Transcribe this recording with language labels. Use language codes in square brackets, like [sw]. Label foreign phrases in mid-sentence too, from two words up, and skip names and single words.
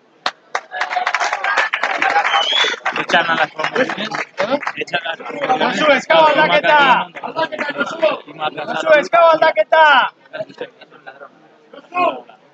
[es] Echan a las promociones. Echan a las promociones. [eu] Josu, eskau aldaketa! Aldaketa, Josu! Josu, eskau aldaketa! Josu!